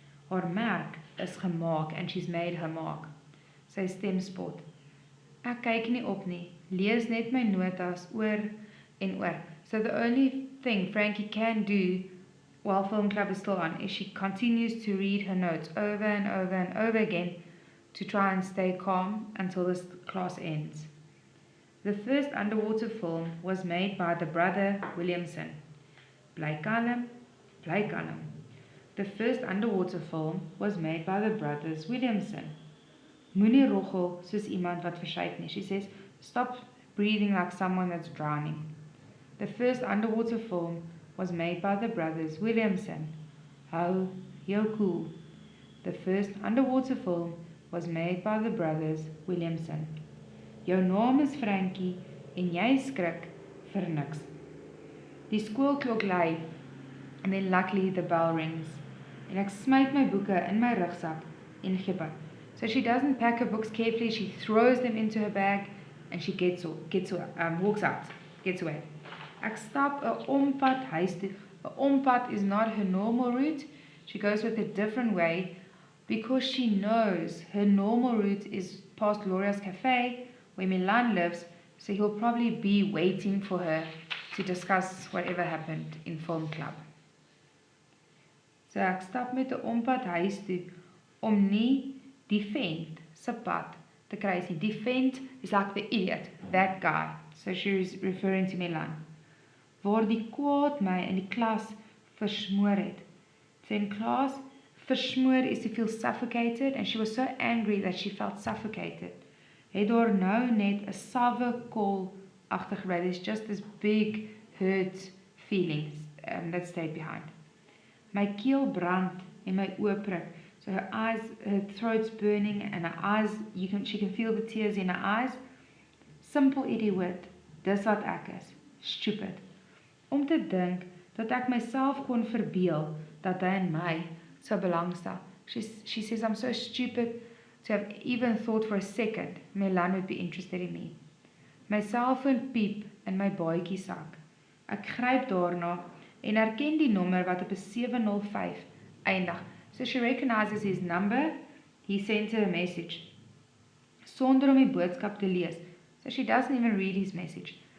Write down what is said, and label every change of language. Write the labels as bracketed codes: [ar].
[af] Haar merk is gemaak [en] and she's made her mark. [af] Sy stem spot. Ek kyk nie op nie, lees net my notas oor en oor. [en] So the only thing Frankie can do while film club is still on is she continues to read her notes over and over and over again to try and stay calm until this class ends. The first underwater film was made by the brother Williamson. [af] Bly kalm, bly kalm. [en] The first underwater film was made by the brothers Williamson. [af] Moenie roggel soos iemand wat versuip nie. [en] She says, stop breathing like someone that's drowning. The first underwater film was made by the brothers Williamson. [af] Hou jou cool. [en] The first underwater film was made by the brothers Williamson. [af] Jou naam is Frankie en jy skrik vir niks. Die skoolklok lui [en] and then luckily the bell rings. [af] En ek smyt my boeke in my rugsak en gee. [en] So she doesn't pack her books carefully, she throws them into her bag and she walks out, gets away. [af] Ek stap 'n ompad huis toe. 'n Ompad [en] is not her normal route. She goes with a different way because she knows her normal route is past Gloria's Cafe where Milan lives, so he'll probably be waiting for her to discuss whatever happened in film club. [af] So ek stap met 'n ompad huis toe om nie die vent se pad te kruis nie. [en] Die vent is like the idiot, that guy. So she is referring to Milan. [af] Waar die kwaad my in die klas versmoor het. [en] So in class, versmoor is to feel suffocated, and she was so angry that she felt suffocated. [af] Het daar nou net 'n sawwe kol agtergebly. [en] There's just this big hurt feeling that stayed behind. [af] My keel brand en my oë prik. [en] So her throat's burning and her eyes, she can feel the tears in her eyes. Simple idiot, [af] dis wat ek is. Stupid. Om te dink dat ek myself kon verbeel dat hy in my sou belangstel. [en] She says I'm so stupid to have even thought for a second Milan would be interested in me. [af] My cellphone piep in my baadjie sak. Ek gryp daarna en herken die nommer wat op 'n 705 eindig. [en] So she recognizes his number. He sent her a message. [af] Sonder om die boodskap te lees. [en] So she doesn't even read his message.